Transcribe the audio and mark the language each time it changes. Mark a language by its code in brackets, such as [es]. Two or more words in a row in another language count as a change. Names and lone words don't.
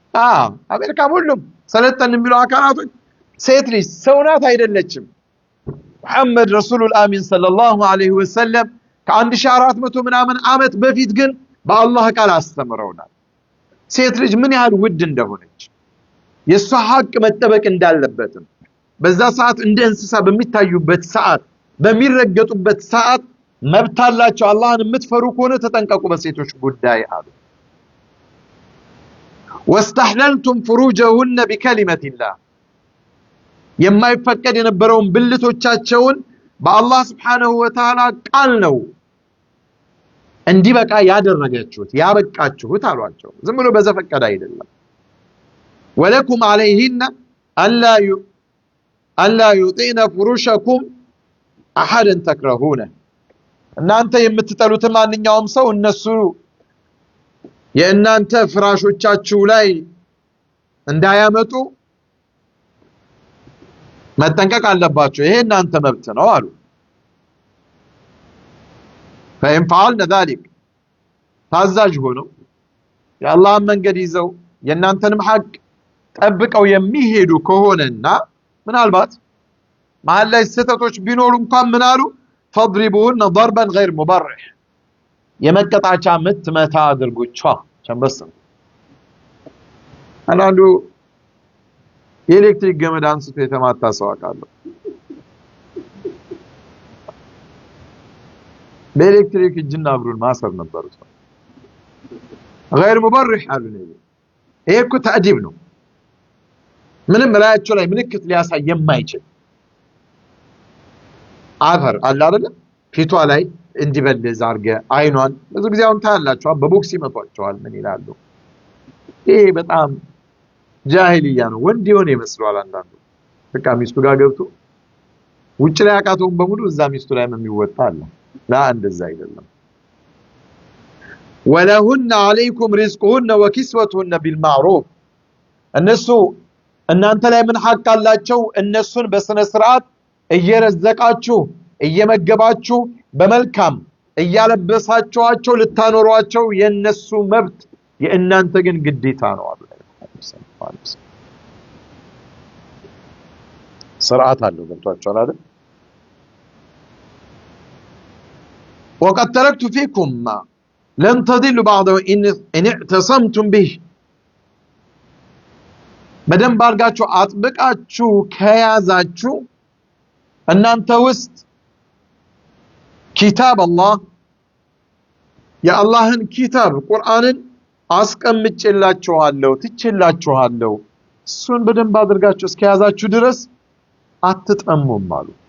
[am] አሜሪካ ሁሉም ሰለጠን የሚሉ አካላቶች ሴት ልጅ ሰው ናት አይደለችም ሙሐመድ [ar] الرسول الأمين صلى الله عليه وسلم [am] ከ1400 ምናምን ዓመት በፊት ግን በአላህ ቃል አስተምረውናል ሴት ልጅ ምን ያህል ውድ እንደሆነች የሷ ሐቅ መጠበቅ እንዳለበትም በዛ ሰዓት እንደ እንስሳ በሚታዩበት ሰዓት በሚረገጡበት ሰዓት መብት አላቸው አላህን የምትፈሩ ከሆነ ተጠንቀቁ በሴቶች ጉዳይ አሉ [ar] واستحللتم فروجهن بكلمة الله [am] የማይፈቀድ የነበረውን ብልቶቻቸውን በአላህ [ar] سبحانه وتعالى [am] ቃል ነው እንዲበቃ ያደረጋችሁት ያበቃችሁት አሏቸው ዝም ብሎ በዘፈቀደ አይደለም [ar] ولكم عليهن ألا يطئن فرشكم أحدا تكرهونه [am] እናንተ የምትጠሉት ማንኛውም ሰው እነሱ የእናንተ ፍራሾቻችሁ ላይ እንዳያመጡ መጠንቀቅ አለባችሁ ይሄ እናንተ መብት ነው አሉ [ar] فإن فعلنا ذلك [am] ታዛዥ ሆነው የአላህን መንገድ ይዘው የእናንተንም ሐቅ ጠብቀው የሚሄዱ ከሆነና ምናልባት መሃል ላይ ስህተቶች ቢኖሩ እንኳን ምን አሉ [ar] فاضربوهن ضربا غير مبرح [am] የመቀጣጫ ምት መታ አድርጉቻ ቸምበስ አንዳንዱ የኤሌክትሪክ ገመድ አንስቶ የተማታ ሰው አቃለው በኤሌክትሪክ እጅና እግሩን ማሰር ነበር ሰው [ar] غير مبرح [am] አሉ ነው ይሄ እኮ ተአዲብ ነው ምንም ላያቸው ላይ ምልክት ሊያሳይ የማይችል አፈር አለ አይደል ፊቷ ላይ እንዲበልዝ አርገ አይኗን ብዙ ጊዜ አሁን ታያላችሁ በቦክስ ይመቷቸዋል ምን ይላሉ ይሄ በጣም ጃሂልያ ነው ወንድ የሆነ ይመስላል አንዳንዱ በቃ ሚስቱ ጋር ገብቶ ውጭ ላይ አቃተውን በሙሉ እዛ ሚስቱ ላይ የሚወጣ አለ ላ እንደዛ አይደለም [ar] ولهن عليكم رزقهن وكسوتهن بالمعروف [am] እነሱ እናንተ ላይ ምን ሐቅ አላቸው እነሱን በስነ ስርዓት እየረዘቃችሁ እየመገባችሁ በመልካም እያለበሳችኋቸው ልታኖሯቸው የነሱ መብት የእናንተ ግን ግዴታ ነው አሉ ስርዓት አለው ገብቷችኋል አይደል [ar] وقد تركت فيكم ما لن تضلوا بعده ان اعتصمتم به [am] በደንብ አድርጋችሁ አጥብቃችሁ ከያዛችሁ እናንተ ውስጥ [ar] كتاب الله [am] የአላህን ኪታብ ቁርአንን አስቀምጬላችኋለሁ ትችላችኋለሁ እሱን በደንብ አድርጋችሁ እስከያዛችሁ ድረስ አትጠሙም አሉ